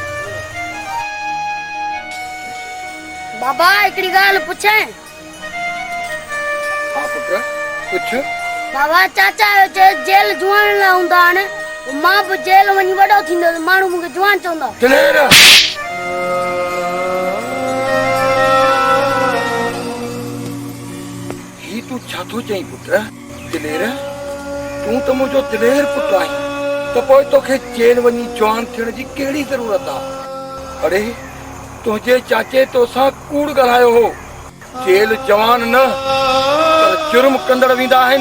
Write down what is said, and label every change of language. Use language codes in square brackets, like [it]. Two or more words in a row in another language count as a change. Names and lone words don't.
[sd] बाबा हिकिड़ी ॻाल्हि पुछां? हाँ पुत्र कुछ बाबा चाचा जो जेल जुआन लाइ हूंदा आहिनि, मां बि जेल वञी वॾो थींदो त माण्हू मूंखे जुआन चवंदा। दिलेर ही तू छा थो चई पुत्र? दिलेर तू तो मुझो दिलेर पुत्र आहीं, तो पोइ तोखे जेल वञी जवान थियण जी कहिड़ी ज़रूरत आहे? अरे तुंहिंजे चाचे तोसां कूड़ ॻाल्हायो हो। जेल जवान न पर जुर्म कंदड़ वेंदा आहिनि।